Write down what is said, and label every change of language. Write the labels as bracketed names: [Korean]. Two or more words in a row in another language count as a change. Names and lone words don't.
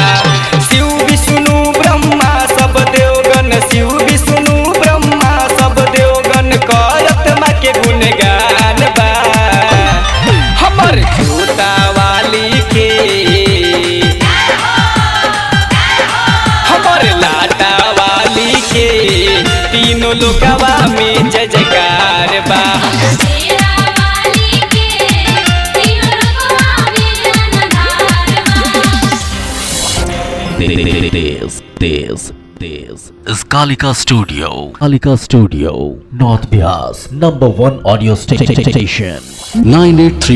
[Bhojpuri] शिव विष्णु ब्रह्मा सब देवगण, शिव विष्णु ब्रह्मा सब देवगण करत माँ के गुणगान बा हमर जूता वाली के। तीनों लोकवा में जय जयकार बा। [English] This is Kalika Studio. Kalika Studio, North Bias, #1 audio station.